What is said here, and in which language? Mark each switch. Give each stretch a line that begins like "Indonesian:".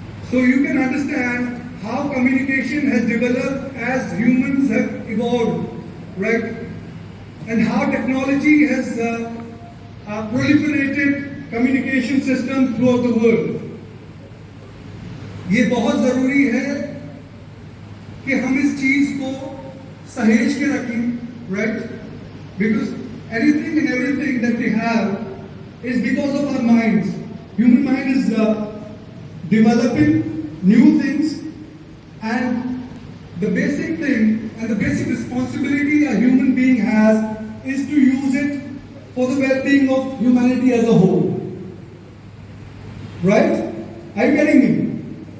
English: So you can understand how communication has developed as humans have evolved, right? And how technology has proliferated communication systems throughout the world.
Hindi: ये बहुत जरूरी है कि हम इस चीज को सहेज के रखें, right?
English: Because anything and everything that we have is because of our minds. Human mind is developing new things, and the basic thing and the basic responsibility a human being has is to use it for the well-being of humanity as a whole. Right? Are you getting me?